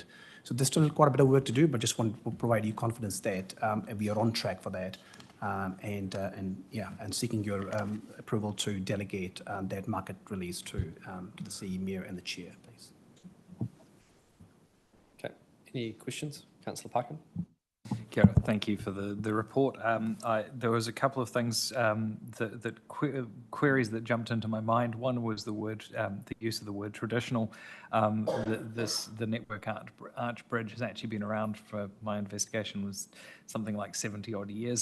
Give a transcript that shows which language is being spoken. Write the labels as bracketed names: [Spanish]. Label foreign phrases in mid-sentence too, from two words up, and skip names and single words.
[English] So there's still quite a bit of work to do, but just want to provide you confidence that we are on track for that, and seeking your approval to delegate that market release to the CEO, Mayor, and the Chair, please. Okay. Any questions, Councillor Parkin? [Māori] Kia ora. [English] Thank you for the report. There was a couple of things queries that jumped into my mind. One was the use of the word traditional. The Network Arch Bridge has actually been around for, my investigation was something like 70 odd years.